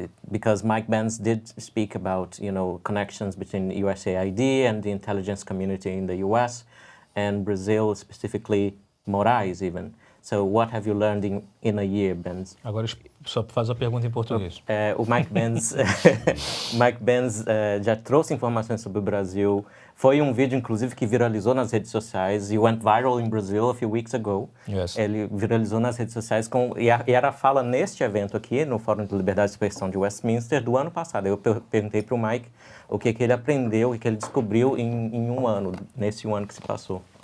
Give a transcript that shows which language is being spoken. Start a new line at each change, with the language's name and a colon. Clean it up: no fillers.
English: because Mike Pence did speak about, connections between USAID and the intelligence community in the U.S. and Brazil, specifically Moraes even. So what have you learned in a year, Benz?
Portuguese: Agora só faz a pergunta em português. O Mike Pence, já trouxe informações sobre o Brasil. Foi um vídeo, inclusive, que viralizou nas redes sociais.
English: He went viral in Brazil a few weeks ago. Yes.
Portuguese: Ele viralizou nas redes sociais e era a fala neste evento aqui, no Fórum de Liberdade de Expressão de Westminster, do ano passado. Eu perguntei para o Mike o que ele aprendeu, o que ele descobriu em um ano, nesse um ano que se passou.